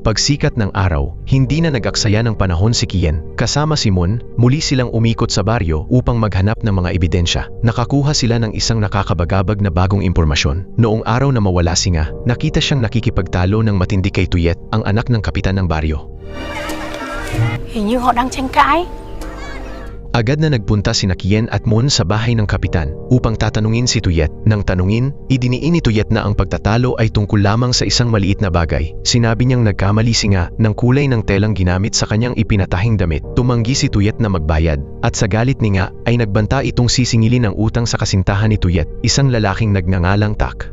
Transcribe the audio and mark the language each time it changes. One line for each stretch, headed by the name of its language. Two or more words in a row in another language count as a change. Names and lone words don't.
Filipino: Pagsikat ng araw, hindi na nag-aksaya ng panahon si Kien. Kasama si Moon, muli silang umikot sa baryo upang maghanap ng mga ebidensya. Nakakuha sila ng isang nakakabagabag na bagong impormasyon. Noong araw na mawala si Nga, nakita siyang nakikipagtalo ng matindi kay Tuyet, ang anak ng kapitan ng baryo.
Vietnamese: Hình như họ đang tranh cãi.
Filipino: Agad na nagpunta sina Kien at Moon sa bahay ng kapitan upang tatanungin si Tuyet. Nang tanungin, idiniin ni Tuyet na ang pagtatalo ay tungkol lamang sa isang maliit na bagay. Sinabi niyang nagkamali si Nga ng kulay ng telang ginamit sa kanyang ipinatahing damit. Tumanggi si Tuyet na magbayad at sa galit ni Nga ay nagbanta itong sisingilin ang utang sa kasintahan ni Tuyet, isang lalaking nagngangalang Tak.